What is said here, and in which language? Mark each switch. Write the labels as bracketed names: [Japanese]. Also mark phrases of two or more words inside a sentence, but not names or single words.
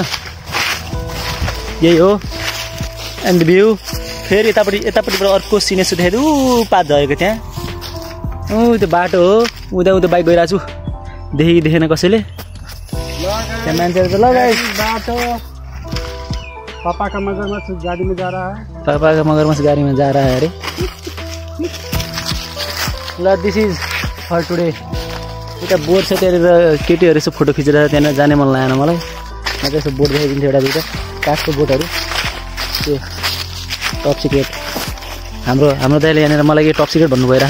[Nepali] यही हो [English] end view. [Nepali] फेरि यतापट्टिबाट अर्को सिनेसु देखाइदिउँ, पात झरेको त्यहाँ त्यो बाटो हो उता बाइक गइरहेको छु देखेन कसैले त्यहाँ मान्छेहरू त लगाए [Hindi] बाटो पापा का मगरमच्छ गाड़ी में जा रहा है पापा का मगरमच्छ गाड़ी में जा रहा है [Nepali] अरे ल [English] this is for today [Nepali] एउटा बोर्ड छ त्यहाँनिर केटीहरू यसो फोटो खिचेर त्यहाँनिर जाने मन लागेन मलाई म चाहिँ यसो बोर्ड देखाइदिन्छु एउटा दुइटा काठको बोर्डहरू त्यो [English] top secret [Nepali] हाम्रो दाइले यहाँनिर मलाई के [English] top secret [Nepali] भन्नु भइरह